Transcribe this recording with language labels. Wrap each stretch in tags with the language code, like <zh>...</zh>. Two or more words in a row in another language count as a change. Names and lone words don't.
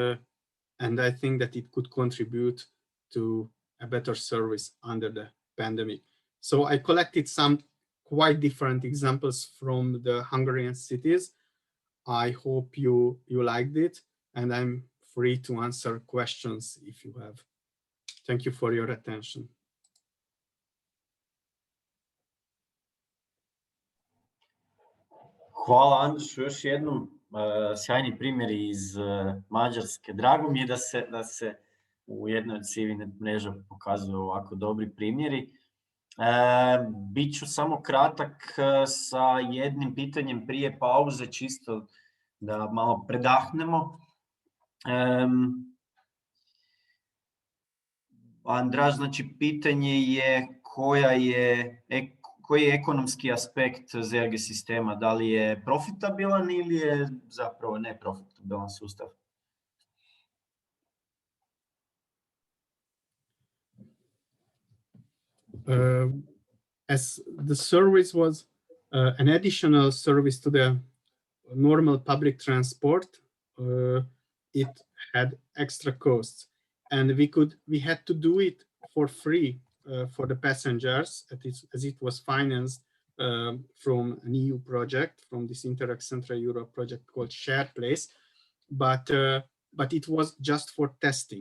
<en>And and I think that it could contribute to a better service under the pandemic. So I collected some quite different examples from the Hungarian cities. I hope you liked it, and I'm free to answer questions if you have. Thank you for your attention.</en> <hr>Hvala Andrušu još jednom, sjajni primjeri iz Mađarske. Drago mi je da se u jednoj od CIVINET mreža pokazuju ovako dobri primjeri. Biću samo kratak sa jednim pitanjem prije pauze, čisto da malo predahnemo. András, znači pitanje je koji je ekonomski aspekt ZRG sistema, da li je profitabilan ili je zapravo neprofitabilan sustav?</hr> <en>As the service was an additional service to the normal public transport, it had extra costs, and we had to do it for free for the passengers, as it was financed from an EU project, from this Interreg Central Europe project called Shared Place, but it was just for testing.</en>